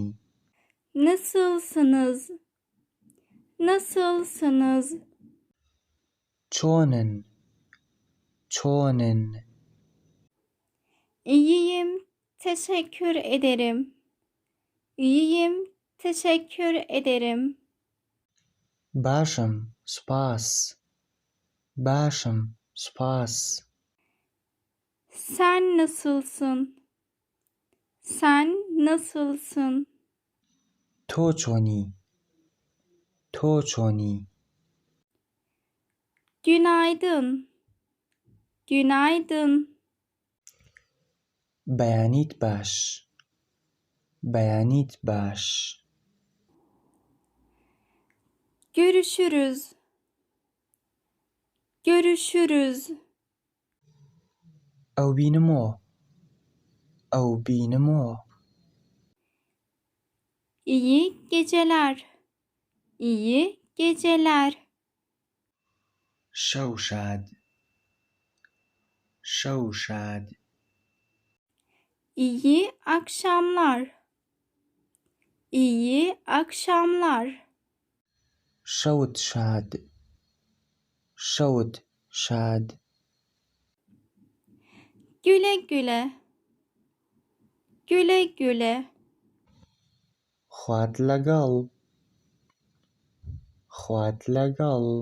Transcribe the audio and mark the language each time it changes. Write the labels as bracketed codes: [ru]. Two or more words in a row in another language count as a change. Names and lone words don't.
[tr] Nasılsınız? Nasılsınız? [ckb] چۆنن چۆنن. [tr] İyiyim, teşekkür ederim. İyiyim, teşekkür ederim. [ckb] باشم سوپاس باشم سوپاس. [tr] Sen nasılsın? Sen nasılsın? [ckb] تۆ چۆنی تۆ چۆنی. [tr] Günaydın. Günaydın. [ckb] بەیانیت باش بەیانیت باش. [tr] Görüşürüz. Görüşürüz. [ckb] ئەو بینمەوە ئەو بینمەوە. [tr] İyi geceler. İyi geceler. [ckb] شەو شاد شەو شاد. [tr] İyi akşamlar. İyi akşamlar. [ckb] شەوت شاد شەوت شاد. [tr] Güle güle. Güle güle. [ckb] خوات لەگەڵ خوات لەگەڵ.